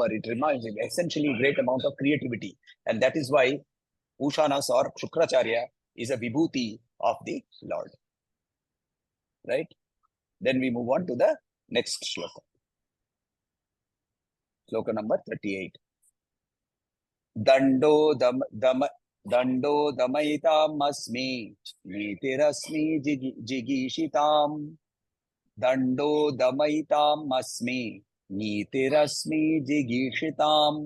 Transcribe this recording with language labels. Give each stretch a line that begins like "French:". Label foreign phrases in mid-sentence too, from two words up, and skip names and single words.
English: It requires essentially great amount of creativity. And that is why Ushanas or Shukracharya is a vibhuti of the Lord. Right? Then we move on to the next shloka. Shloka number 38.
Sanskrit: Dando damaitam asmi nitirasmi jigishitam. Dando damaitam asmi nitirasmi jigishitam.